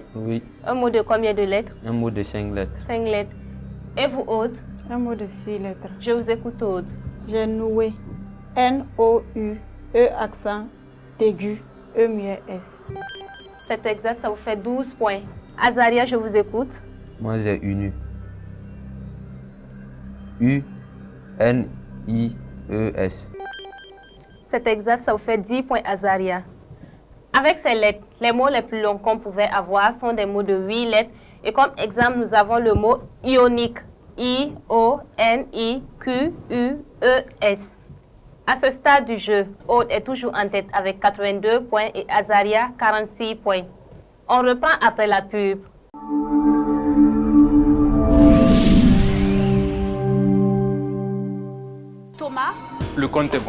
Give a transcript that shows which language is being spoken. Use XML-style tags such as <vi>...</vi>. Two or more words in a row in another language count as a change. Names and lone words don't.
<fr>Oui, Un mot de combien de lettres? un mot de 5 lettres. 5 lettres. Et vous, Aude? Un mot de 6 lettres. Je vous écoute, Aude. J'ai noué. N-O-U, E accent, aigu, E muet S. C'est exact, ça vous fait 12 points. Azaria, je vous écoute. Moi, j'ai uni. U-N-I-E-S. C'est exact, ça vous fait 10 points, Azaria. Avec ces lettres, les mots les plus longs qu'on pouvait avoir sont des mots de 8 lettres. Et comme exemple, nous avons le mot ionique. I-O-N-I-Q-U-E-S. À ce stade du jeu, Aude est toujours en tête avec 82 points et Azaria 46 points. On reprend après la pub. Thomas, Le compte est bon.</fr>